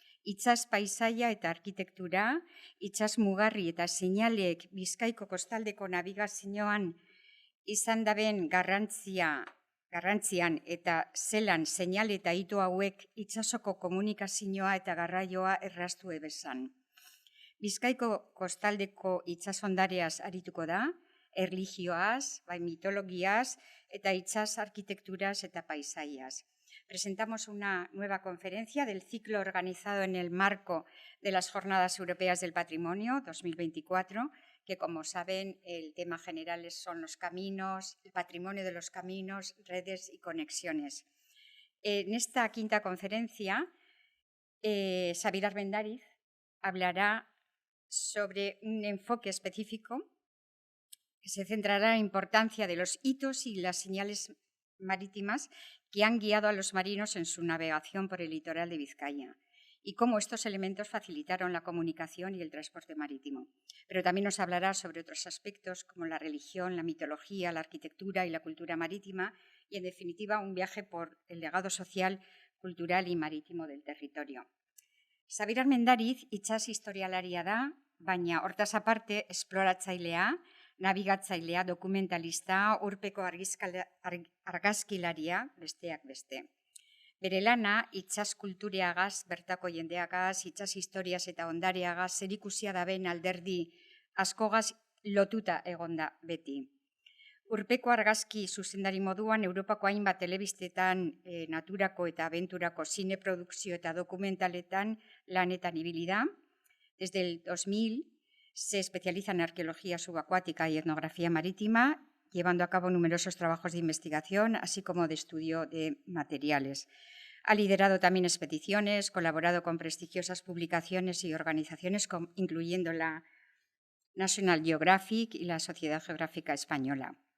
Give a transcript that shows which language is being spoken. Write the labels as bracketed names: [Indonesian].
[Basque] Itsas paisaia eta arkitektura, itsas mugarri eta seinaleek Bizkaiko kostaldeko nabigazioan izan daben garrantzian eta zelan seinale eta hito hauek itsasoko komunikazioa eta garraioa erraztu ebezan. Bizkaiko kostaldeko itsasondareaz arituko da, erlijioaz, mitologiaz eta itsas arkitekturaz eta paisaiaz. [Spanish] Presentamos una nueva conferencia del ciclo organizado en el marco de las Jornadas Europeas del Patrimonio 2024, que, como saben, el tema general son los caminos, el patrimonio de los caminos, redes y conexiones. En esta quinta conferencia, Xabier Armendáriz hablará sobre un enfoque específico que se centrará en la importancia de los hitos y las señales marítimas que han guiado a los marinos en su navegación por el litoral de Vizcaya y cómo estos elementos facilitaron la comunicación y el transporte marítimo. Pero también nos hablará sobre otros aspectos como la religión, la mitología, la arquitectura y la cultura marítima y, en definitiva, un viaje por el legado social, cultural y marítimo del territorio. [Basque] Xabier Armendáriz itsas historialaria da, baina hortaz aparte esploratzailea, nabigatzailea, dokumentalista, urpeko argazkilaria, besteak beste. Bere lana itsas kultureagaz, bertako jendeagaz, itsas historiaz eta ondareagaz zerikusia daben alderdi askogaz lotuta egonda beti. Urpeko argazki zuzendari moduan Europako hainbat telebistetan naturako eta abenturako zineprodukzio eta dokumentaletan lanetan ibili da. [Spanish] Desde el 2000 se especializa en arqueología subacuática y etnografía marítima, llevando a cabo numerosos trabajos de investigación, así como de estudio de materiales. Ha liderado también expediciones, colaborado con prestigiosas publicaciones y organizaciones, incluyendo la National Geographic y la Sociedad Geográfica Española.